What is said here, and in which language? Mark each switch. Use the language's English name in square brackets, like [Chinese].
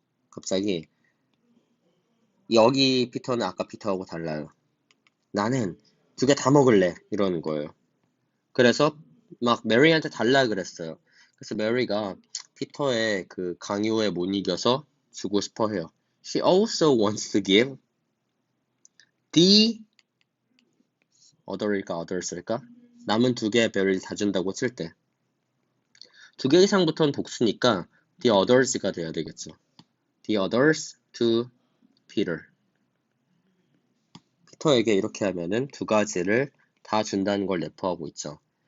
[Korean] 갑자기 여기 피터는 아까 피터하고 달라요. 나는 2개 다 먹을래 이러는 거예요. 그래서 막 메리한테 달라 그랬어요. 그래서 메리가 피터의 그 강요에 못 이겨서 주고 싶어 해요. [English] She also wants to give the other일까 others일까? [Korean] 남은 2개의 베리를 다 준다고 칠 때 2개 이상부터는 복수니까 the others가 돼야 되겠죠. [English] The others to Peter. [Korean] 피터에게 이렇게 하면은 2가지를 다 준다는 걸 내포하고 있죠.